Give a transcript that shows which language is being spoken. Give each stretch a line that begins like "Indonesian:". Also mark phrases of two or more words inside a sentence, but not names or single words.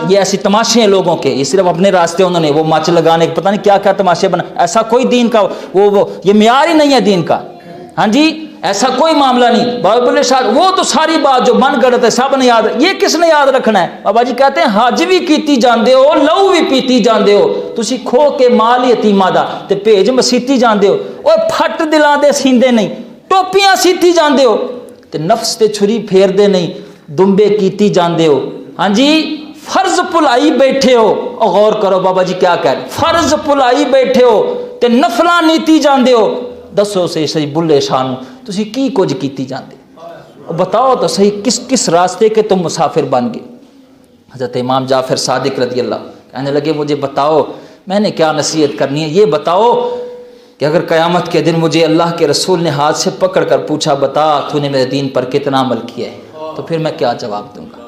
Urdu: یہ ایسے تماشے ہیں لوگوں کے، یہ صرف اپنے راستے انہوں نے وہ مچ لگانے، پتہ نہیں کیا کیا تماشے بنا، ایسا کوئی دین کا وہ یہ معیار ہی نہیں ہے دین کا۔ ہاں جی، ایسا کوئی معاملہ نہیں۔ بابا بلے شاہ وہ تو ساری بات جو من گڑت ہے سب نے یاد، یہ کس نے یاد رکھنا ہے؟ بابا جی کہتے ہیں
Punjabi: حج بھی کیتی جاندے ہو، لہو بھی پیتی جاندے ہو، تسی کھو کے مال یتیماں دا تے بھیج مسیتی جاندے ہو، اوے پھٹ دلاں دے سیندے نہیں، ٹوپیاں سیتی جاندے ہو تے نفس تے چھری پھیر دے نہیں، دمبے کیتی جاندے ہو۔ ہاں جی، فرض بھلائی بیٹھے ہو،
Urdu: غور کرو بابا جی کیا کہہ رہے،
Punjabi: فرض بھلائی بیٹھے ہو تے نفلاں نیتی جاندے ہو۔ دسو سے صحیح بلے شاہ نو تسی کی کچھ کیتی جاندے؟
Urdu: بتاؤ تو صحیح کس راستے کے تم مسافر بن گئے؟ حضرت امام جعفر صادق رضی اللہ کہنے لگے مجھے بتاؤ میں نے کیا نصیحت کرنی ہے، یہ بتاؤ کہ اگر قیامت کے دن مجھے اللہ کے رسول نے ہاتھ سے پکڑ کر پوچھا بتا تو نے میرے دین پر کتنا عمل کیا ہے، تو پھر میں کیا جواب دوں گا؟